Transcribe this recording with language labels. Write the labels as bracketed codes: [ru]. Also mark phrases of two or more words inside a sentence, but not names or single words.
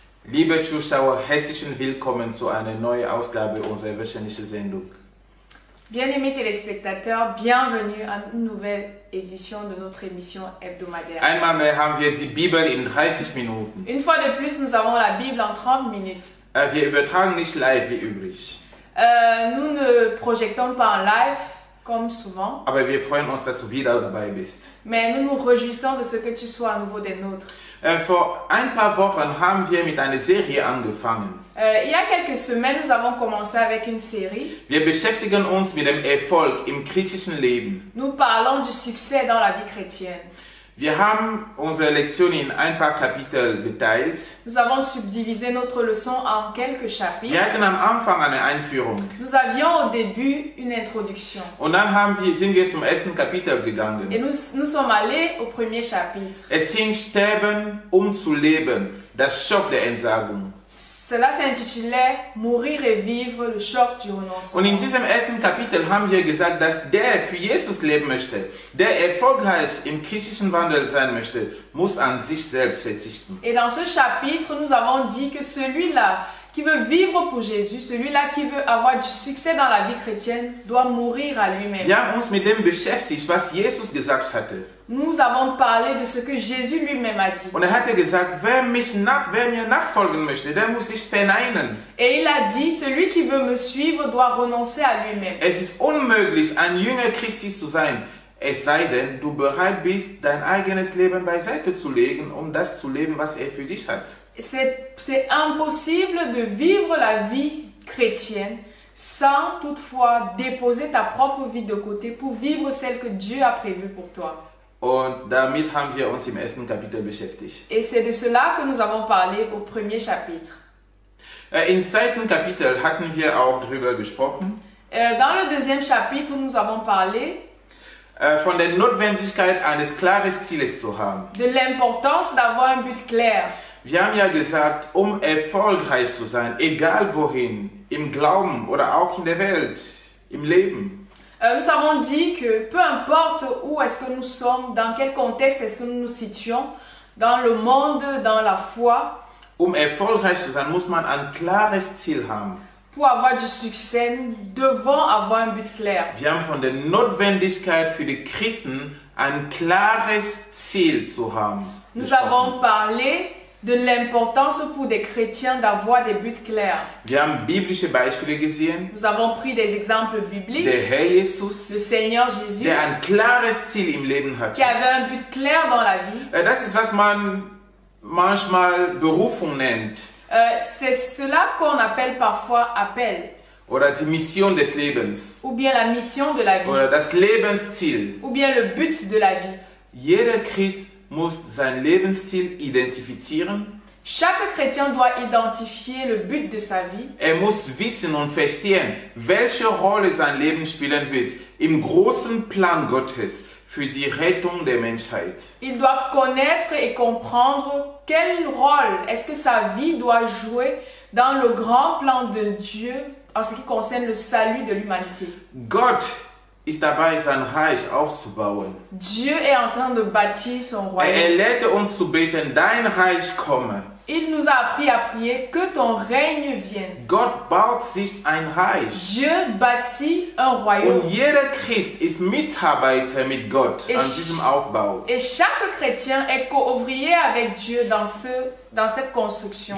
[de] Liebe Zuschauer, herzlichen Willkommen zu einer neuen Ausgabe unserer wöchentlichen Sendung. [fr] Bien-aimés téléspectateurs, bienvenue à une nouvelle édition de notre émission hebdomadaire. [de] Einmal mehr haben wir die Bibel in 30 Minuten. [fr] Une fois de plus, nous avons la Bible en 30 minutes. [de] Wir übertragen nicht live wie üblich. [fr] Nous ne projetons pas en live comme souvent, [de] Aber wir freuen uns, dass du wieder dabei bist. [fr] mais nous nous réjouissons de ce que tu sois à nouveau des nôtres. [de] Vor ein paar Wochen haben wir mit einer Serie angefangen. [fr] Il y a quelques semaines, nous avons commencé avec une série. [de] Wir beschäftigen uns mit dem Erfolg im christlichen Leben. [fr] Nous parlons du succès dans la vie chrétienne. [de] Wir haben unsere Lektion in ein paar Kapitel geteilt. [fr] Nous avons subdivisé notre leçon en quelques [de] Wir [fr] chapitres. [de] hatten am Anfang eine Einführung. [fr] Nous avions au début une introduction. [de] Und dann sind wir zum ersten Kapitel gegangen. [fr] Et nous sommes allés au premier chapitre. [de] Es hing Sterben, um zu leben, das Schock der Entsagung. [fr] Cela s'intitulait Mourir et vivre, le choc du [de] Und [fr] renoncement. [de] in diesem ersten Kapitel haben wir gesagt, dass der für Jesus leben möchte, der erfolgreich im christlichen Wandel sein möchte, muss an sich selbst verzichten. [fr] Et dans ce chapitre, nous avons dit que celui-là qui veut vivre pour Jésus, celui-là qui veut avoir du succès dans la vie chrétienne, doit mourir à lui-même. [de] Wir haben uns mit dem beschäftigt, was Jesus gesagt hatte. [fr] Nous avons parlé de ce que Jésus lui-même a dit. [de] Und er hatte gesagt, wer mir nachfolgen möchte, der muss sich verneinen. [fr] Et il a dit, celui qui veut me suivre doit renoncer à lui-même. [de] Es ist unmöglich, ein Jünger Christi zu sein, es sei denn, du bereit bist, dein eigenes Leben beiseite zu legen, um das zu leben, was er für dich hat. [fr] C'est impossible de vivre la vie chrétienne sans toutefois déposer ta propre vie de côté pour vivre celle que Dieu a prévue pour toi. [de] Und damit haben wir uns im ersten Kapitel beschäftigt. [fr] Et c'est de cela que nous avons parlé au premier chapitre. [de] Im zweiten Kapitel hatten wir auch darüber gesprochen, [fr] Dans le deuxième chapitre, nous avons parlé [de] von der Notwendigkeit eines klaren Zieles zu haben. [fr] de l'importance d'avoir un but clair. [de] Wir haben ja gesagt, um erfolgreich zu sein, egal wohin, im Glauben oder auch in der Welt, im Leben, [fr] Nous avons dit que peu importe où est-ce que nous sommes, dans quel contexte est-ce que nous nous situons, dans le monde, dans la foi, [de] um erfolgreich zu sein, muss man ein klares Ziel haben. [fr] pour avoir du succès, nous devons avoir un but clair. [de] Wir haben von der Notwendigkeit für die Christen, ein klares Ziel zu haben. [fr] Nous avons parlé de l'importance pour des chrétiens d'avoir des buts clairs. [de] Wir haben biblische Beispiele gesehen. [fr] Nous avons pris des exemples bibliques. [de] Der Herr Jesus, [fr] Le Seigneur Jésus, [de] der ein klares Ziel im Leben hat. [fr] qui avait un but clair dans la vie. [de] Das ist, was man manchmal Berufung nennt. [fr] C'est cela qu'on appelle parfois appel, [de] Oder die Mission des Lebens. [fr] ou bien la mission de la vie, [de] Oder das Lebensziel. [fr] ou bien le but de la vie. [de] Jeder Christ muss sein Lebensziel identifizieren. [fr] Chaque chrétien doit identifier le but de sa vie. [de] Er muss wissen und verstehen, welche Rolle sein Leben spielen wird im großen Plan Gottes für die Rettung der Menschheit. [fr] Il doit connaître et comprendre quel rôle est-ce que sa vie doit jouer dans le grand plan de Dieu en ce qui concerne le salut de l'humanité. [de] Gott ist dabei, sein Reich aufzubauen. [fr] Dieu est en train de bâtir son royaume. [de] Er lehrte uns zu beten, dein Reich komme. [fr] Il nous a appris à prier que ton règne vienne. [de] Gott baut sich ein Reich. [fr] Dieu bâtit un royaume. [de] Und jeder Christ ist Mitarbeiter mit Gott an diesem Aufbau. [fr] Et chaque chrétien est co-ouvrier avec Dieu dans cette construction.